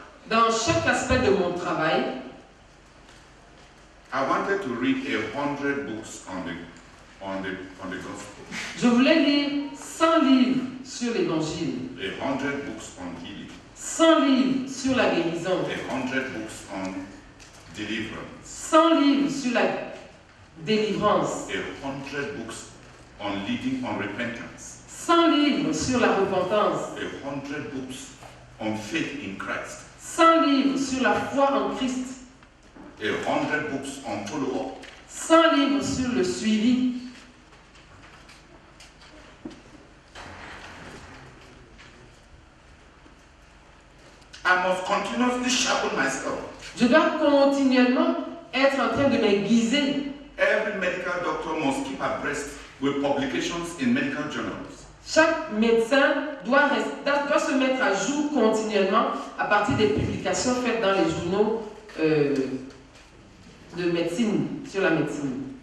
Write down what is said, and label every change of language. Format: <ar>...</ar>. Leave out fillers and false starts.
<fr>Dans chaque aspect de mon travail,</fr> <en>I wanted to read 100 books on the gospel,</en> <fr>je voulais lire 100 livres sur l'évangile,</fr> <en>100 books on healing,</en> <fr>100 livres sur la guérison,</fr> <en>100 books on deliverance,</en> <fr>100 livres sur la délivrance,</fr> <en>100 books on leading on repentance,</en> <fr>100 livres sur la repentance,</fr> <en>100 books on faith in Christ,</en> <fr>100 livres sur la foi en Christ,</fr> <en>100 books on follow-up,</en> <fr>100 livres sur le suivi.</fr> <en>I must continuously sharpen myself.</en> <fr>Je dois continuellement être en train de m'aiguiser.</fr> <en>Every medical doctor must keep abreast with publications in medical journals.</en> <fr>Chaque médecin doit se mettre à jour continuellement à partir des publications faites dans les journaux de médecine, sur la médecine.</fr>